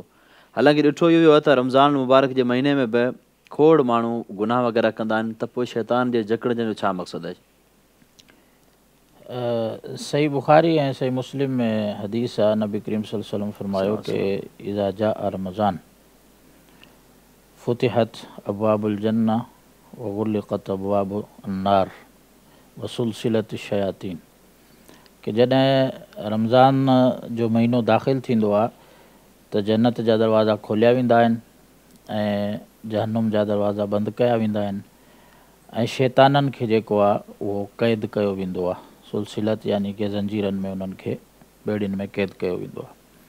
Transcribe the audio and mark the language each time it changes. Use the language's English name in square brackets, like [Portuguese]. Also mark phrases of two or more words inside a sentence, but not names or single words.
[Sindhi] हालांकि ॾिठो इहो आहे त रमज़ान मुबारक जे महीने में बि खोड़ माण्हू गुनाह वग़ैरह कंदा आहिनि, त पोइ शैतान जे जकड़जण जो छा मक़सदु आहे? सही बुखारी ऐं सही मुस्लिम में हदीस आहे, नबी करीम [Arabic] صلى الله عليه وسلم [Sindhi] फरमायो कि [Arabic] إذا جاء رمضان فتحت أبواب الجنة وغلقت أبواب النار وسلسلت الشياطين, [Sindhi] कि जॾहिं रमज़ान जो महीनो दाख़िल थींदो आहे त जन्नत जा दरवाज़ा खोलिया वेंदा आहिनि ऐं जहन्नुम जा दरवाज़ा बंदि कया वेंदा आहिनि ऐं शैताननि खे जेको आहे उहो क़ैद कयो वेंदो आहे। सुलसिलत यानी कि ज़ंजीरनि में उन्हनि खे बेड़ियुनि में क़ैद कयो वेंदो आहे।